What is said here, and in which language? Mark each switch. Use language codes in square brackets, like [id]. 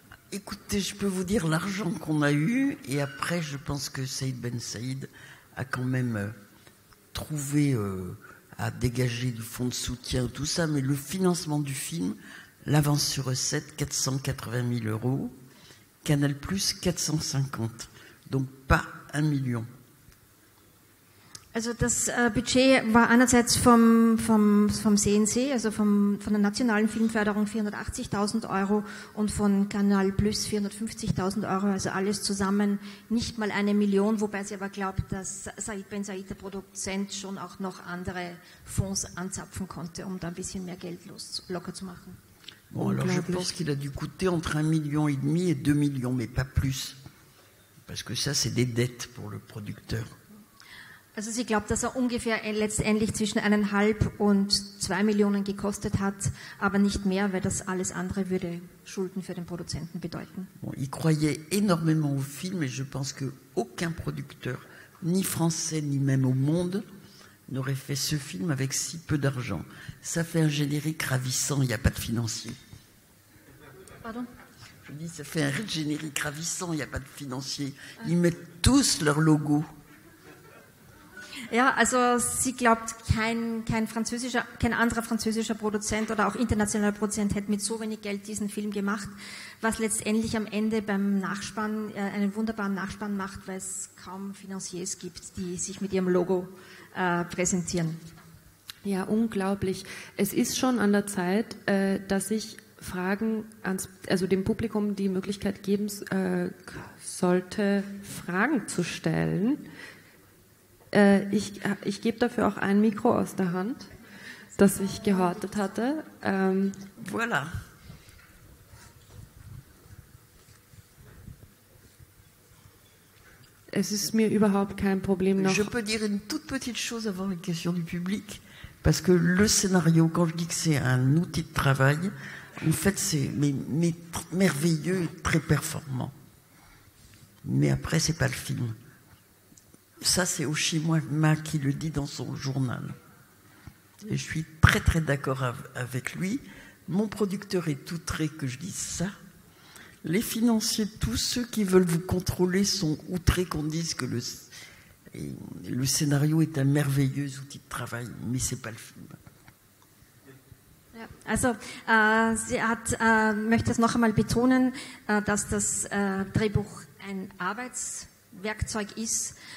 [fr] Écoutez, je peux vous dire l'argent qu'on a eu, et après, je pense que Saïd Ben Saïd a quand même trouvé à dégager du fonds de soutien, tout ça, mais le financement du film, l'avance sur recette, 480 000 €, Canal+, 450, donc pas 1 million. [de] Also das Budget war einerseits vom CNC, also von der nationalen Filmförderung 480.000 € und von Canal Plus 450.000 €, also alles zusammen nicht mal 1 Million, wobei sie aber glaubt, dass Saïd Ben Saïd, der Produzent, schon auch noch andere Fonds anzapfen konnte, um da ein bisschen mehr Geld locker zu machen. [fr] Bon, alors je pense qu'il a dû coûter entre 1,5 million et 2 millions, mais pas plus, parce que ça c'est des dettes pour le producteur. [de] Also sie glaubt, dass er ungefähr letztendlich zwischen 1,5 und 2 Millionen gekostet hat, aber nicht mehr, weil das alles andere würde Schulden für den Produzenten bedeuten. [fr] Bon, il croyait énormément au film et je pense qu'aucun producteur, ni français ni même au monde, n'aurait fait ce film avec si peu d'argent. Ça fait un générique ravissant, il n'y a pas de financier. Pardon? Je dis, ça fait un générique ravissant, il n'y a pas de financier. Ils mettent tous leur logo. [de] Ja, also sie glaubt, kein anderer französischer Produzent oder auch internationaler Produzent hätte mit so wenig Geld diesen Film gemacht, was letztendlich am Ende beim Nachspann einen wunderbaren Nachspann macht, weil es kaum Financiers gibt, die sich mit ihrem Logo präsentieren. Ja, unglaublich. Es ist schon an der Zeit, dass ich also dem Publikum die Möglichkeit geben sollte, Fragen zu stellen. Ich gebe dafür auch ein Mikro aus der Hand, das ich gehortet hatte. Voilà. Es ist mir überhaupt kein Problem noch. [fr] Je peux dire une toute petite chose avant les questions du public, parce que le scénario, quand je dis que c'est un outil de travail, en fait c'est merveilleux et très performant. Mais après c'est pas le film. Ça, c'est Oshima qui le dit dans son journal. Et je suis très très d'accord avec lui. Mon producteur est outré que je dise ça. Les financiers, tous ceux qui veulent vous contrôler sont outrés qu'on dise que le scénario est un merveilleux outil de travail, mais c'est pas le film. [de] Also, sie möchte es noch einmal betonen, dass das Drehbuch ein Arbeitswerkzeug ist.